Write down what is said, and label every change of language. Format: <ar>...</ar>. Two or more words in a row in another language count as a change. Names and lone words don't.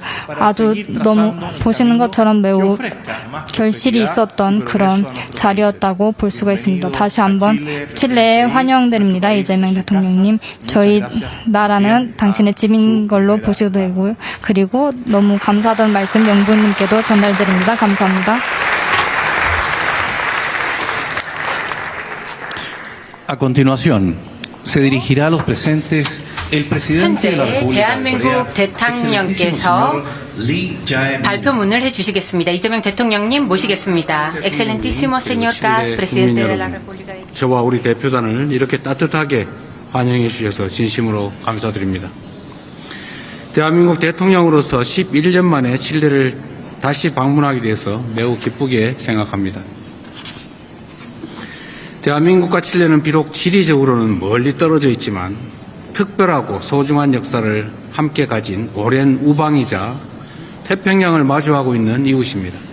<ko>아주 너무 보시는 것처럼 매우 결실이 있었던 그런 자리였다고 볼 수가 있습니다. 다시 한번 칠레에 환영드립니다. 이재명 대통령님, 저희 나라는 당신의 집인 걸로 보셔도 되고요. 그리고 너무 감사하다는 말씀 영부님께도 전달드립니다. 감사합니다.</ko> <es>A continuación, se dirigirá a los presentes el presidente de la</es> <ko>현재</ko> <es>República de Corea,</es> <ko>대한민국 대통령께서 발표문을 해주시겠습니다. 이재명 대통령님 모시겠습니다.</ko> <es>Excelentísimo señor Kass, presidente de la República de Chile.</es> <ko>저와 우리 대표단을 이렇게 따뜻하게 환영해 주셔서 진심으로 감사드립니다. 대한민국 대통령으로서 11년 만에 칠레를 다시 방문하게 돼서 매우 기쁘게 생각합니다. 대한민국과 칠레는 비록 지리적으로는 멀리 떨어져 있지만 특별하고 소중한 역사를 함께 가진 오랜 우방이자 태평양을 마주하고 있는 이웃입니다.</ko>